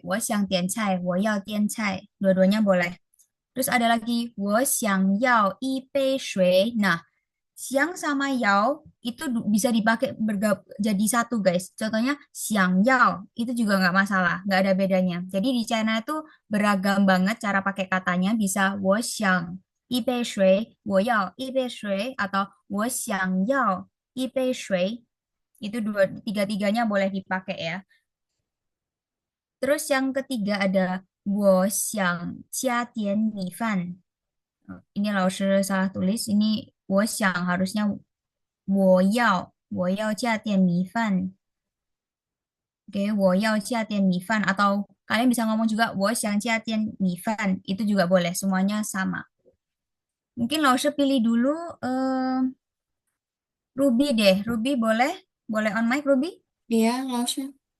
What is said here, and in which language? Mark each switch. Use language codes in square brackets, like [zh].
[zh] 我想点菜，我要点菜. [id] Dua-duanya boleh. Terus ada lagi, [zh] 我想要一杯水. [id] Nah, siang sama yao itu bisa dipakai jadi satu guys. Contohnya siang yao itu juga nggak masalah, nggak ada bedanya. Jadi di China itu beragam banget cara pakai katanya. Bisa [zh] 我想一杯水，我要一杯水 [id] atau [zh] 我想要一杯水. [id] Itu tiga-tiganya boleh dipakai ya. Terus yang ketiga ada [zh] 我想加点米饭. [id] Ini Laoshi salah tulis. Ini 我想 harusnya [zh] 我要加点米饭. [id] Oke, [zh] 我要加点米饭 [id] atau kalian bisa ngomong juga [zh] 我想加点米饭. [id] Itu juga boleh, semuanya sama. Mungkin Laoshi pilih dulu Ruby deh. Ruby boleh? Boleh on mic Ruby? Iya, Lausya.